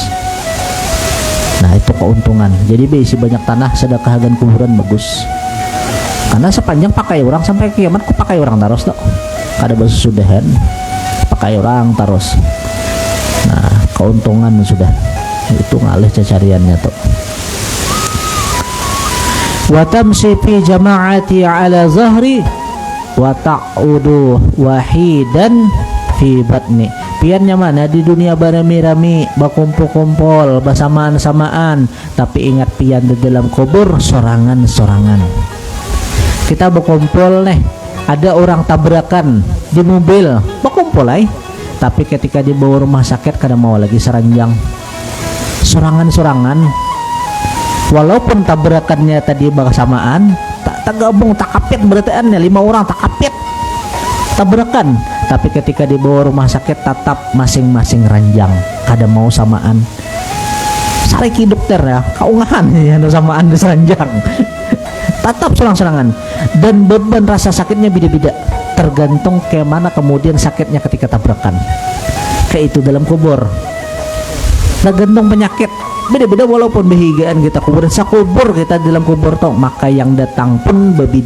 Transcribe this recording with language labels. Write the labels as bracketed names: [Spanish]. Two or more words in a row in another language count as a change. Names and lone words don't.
[Banjar] Nah, itu keuntungan. Jadi beisi banyak tanah sedekah agan kuburan bagus, karena sepanjang pakai orang sampai kiamat ku pakai orang terus tuh, kada bersudahan pakai orang terus. Nah, keuntungan sudah itu ngalih cacariannya tuh. [Arabic] وتمشي في جماعة على ظهري وتعود واحدا في بطني. [Banjar] Piannya mana di dunia barami-rami, bakumpul-kumpul, bersamaan-samaan, tapi ingat pian di dalam kubur sorangan-sorangan. Kita berkumpul nih, ada orang tabrakan di mobil, berkumpul tapi ketika dibawa rumah sakit kada mau lagi seranjang, sorangan-sorangan. Walaupun tabrakannya tadi bersamaan, tak gabung, tak kapit berarti 5 orang tak kapit tabrakan, tapi ketika dibawa rumah sakit tetap masing-masing ranjang, kada mau samaan. Sariki dokter ya, kaungahan ya samaan diseranjang. Tetap serang-serangan, dan beban rasa sakitnya beda-beda, tergantung ke mana kemudian sakitnya ketika tabrakan. Kayak itu dalam kubur, tergantung penyakit beda-beda. Walaupun behigaan kita kuburan sakubur kita dalam kubur toh, maka yang datang pun berbeda.